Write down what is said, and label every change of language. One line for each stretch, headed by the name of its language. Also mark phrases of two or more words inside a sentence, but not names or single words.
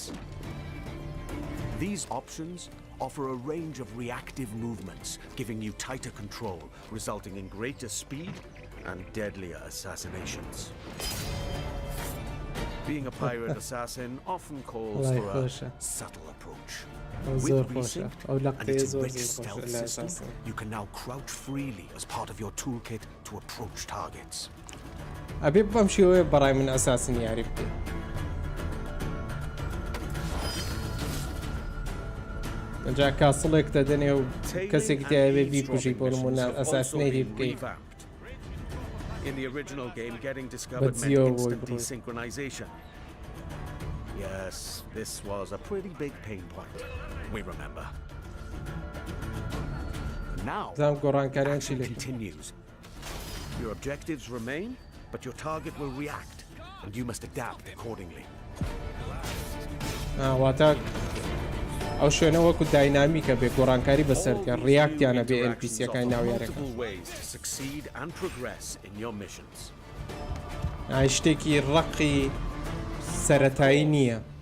English: These options offer a range of reactive movements, giving you tighter control, resulting in greater speed and deadlier assassinations. Being a pirate assassin often calls for a subtle approach. With Resynced and its rich stealth system, you can now crouch freely as part of your toolkit to approach targets.
Central Kurdish: ئەبێ بەم شێوەیە بەڕای من ئەساسین یاری بکەین. ئەجا کاسڵێک دەدەنێ و کەسێکی تایەوێ بیکوژی بۆ نمونە ئەساسینێری بکەیت.
English: In the original game, getting discovered meant instant desynchronization. Yes, this was a pretty big pain point. We remember. Now, action continues. Your objectives remain, but your target will react, and you must adapt accordingly.
Central Kurdish: واتە ئەو شوێنە وەکو داینامیکە بێ گۆڕانکاری بەسەرکە ڕیاکتیانە بێ NPCەکانی ناو یارەکە. شتێکی ڕقی سەرەتایی نییە.